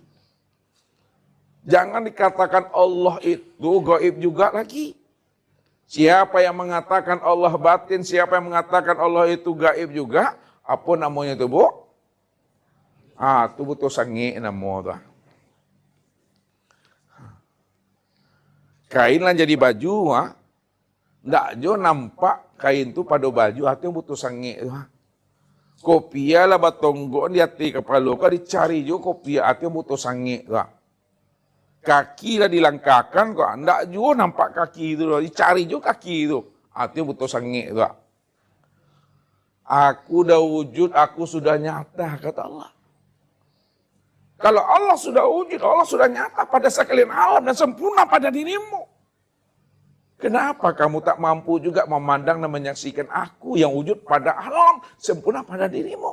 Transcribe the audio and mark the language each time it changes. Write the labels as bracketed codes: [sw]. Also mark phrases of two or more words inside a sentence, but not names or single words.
[id] Jangan dikatakan Allah itu gaib juga lagi. Siapa yang mengatakan Allah batin, siapa yang mengatakan Allah itu gaib juga, apa namanya itu, Bu? Itu butuh sangi namanya. [min] Kain lah jadi baju, ndak jo nampak kain tu pada baju, hati butuh sangi. Kopia lah batonggo di hati kepala ka dicari jo kopia, hati butuh sangi. Kaki lah dilangkakan kok, ndak jo nampak kaki itu, dicari jo kaki itu, hati butuh sangi. [id] Aku dah wujud, aku sudah nyata, kata Allah. Kalau Allah sudah wujud, Allah sudah nyata pada sekalian alam dan sempurna pada dirimu. Kenapa kamu tak mampu juga memandang dan menyaksikan aku yang wujud pada alam, sempurna pada dirimu?